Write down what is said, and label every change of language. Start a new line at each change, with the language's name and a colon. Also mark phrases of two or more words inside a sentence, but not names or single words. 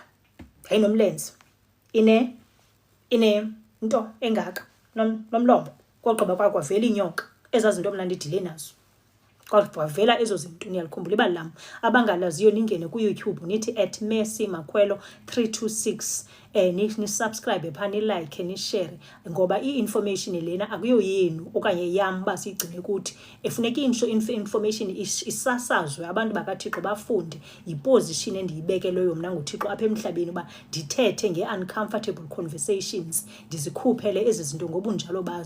Xhosa: Hayinomlenze. Ine nto engaka nomlomo kwagqiba kwavela inyoka. Ezazinto mna ndidile nazo. Kwavela ezo zinto niyalikhumbula ibali lam. Abangalaziyo ningene ku-YouTube nithi @mercymakhwelo 326 ni-subscribe phana ni-like ni-share ngoba i-information lena akuyo yenu okanye yam ba siyigcine kuthi. Efuneka information isasazwe abantu bakaThixo bafunde yiposition endiyibekeleyo mna nguThixo apha emhlabeni uba ndithethe nge-
English: uncomfortable conversations
Xhosa: ndizikhuphele ezi zinto ngobunjalo bazo.